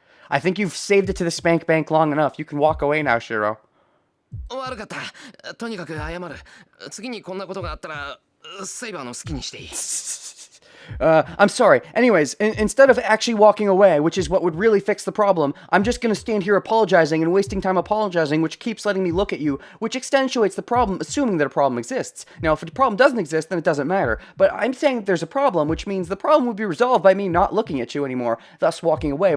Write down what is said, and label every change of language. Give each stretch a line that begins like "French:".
English: I think you've saved it to the spank bank long enough. You can walk away now, Shiro.
Japanese: 悪かった。とにかく謝る。次にこんなことがあったら、セイバーの好きにしていい。
English: I'm sorry. Anyways, instead of actually walking away, which is what would really fix the problem, I'm just gonna stand here apologizing and wasting time apologizing, which keeps letting me look at you, which accentuates the problem, assuming that a problem exists. Now, if the problem doesn't exist, then it doesn't matter. But I'm saying that there's a problem, which means the problem would be resolved by me not looking at you anymore, thus walking away.